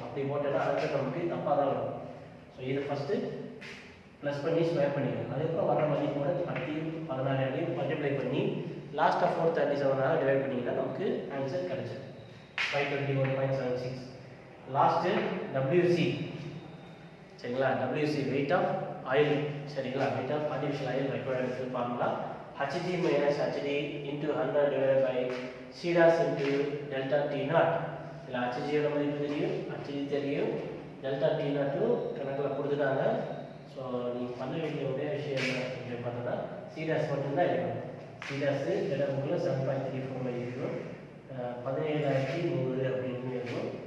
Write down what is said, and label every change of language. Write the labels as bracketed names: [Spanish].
[Tamil] அப்படி போட்டோன்னா ஆன்சர் நமக்கு தப்பாக தான் வரும். ஸோ இது ஃபஸ்ட்டு ப்ளஸ் பண்ணி ஸ்கொயர் பண்ணிக்கலாம். அதுக்கப்புறம் வர மதிப்போட 16 மல்டிப்ளை பண்ணி லாஸ்ட்டாக 437 டிவைட் பண்ணிங்கன்னா நமக்கு ஆன்சர் கிடைச்சிடும். 521.76. Last WC. சரிங்களா? WC weight of oil. சரிங்களா? [English] Weight of artificial oil required formula HG minus HD into 100 divided by C dash into delta T0. [Tamil] இதில் HGயோட மதிப்பு தெரியும், HG தெரியும், delta T0 கணக்கில் கொடுத்துட்டாங்க. ஸோ நீங்கள் பண்ண வேண்டிய ஒரே விஷயம் என்ன அப்படின்னு பார்த்தோன்னா C dash மட்டும்தான் இருக்கணும். C dash டேட்டா புக்கில் 7.34 இருக்கும், 17,100 அப்படின்னு இருக்கும்.